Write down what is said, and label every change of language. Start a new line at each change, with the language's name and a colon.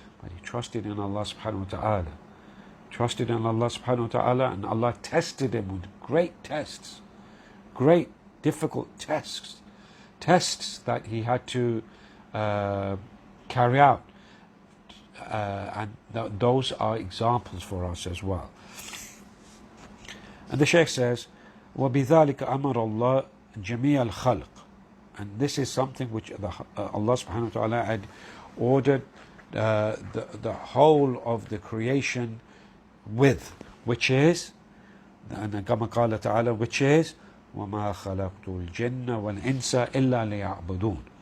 English: But he trusted in Allah subhanahu wa ta'ala. Trusted in Allah subhanahu wa ta'ala, and Allah tested him with great tests. Great, difficult tests. Tests that he had to carry out. And those are examples for us as well.
Arabic: And the Shaykh says, وَبِذَلِكَ أَمَرَ اللَّهُ جَمِيعَ الْخَلْقِ.
English: And this is something which Allah subhanahu wa ta'ala had ordered the whole of the creation with, which is, and كما قال تعالى, which is, وَمَا خَلَقْتُ الْجِنَّ وَالْإِنسَ إِلَّا لِيَعْبُدُونَ.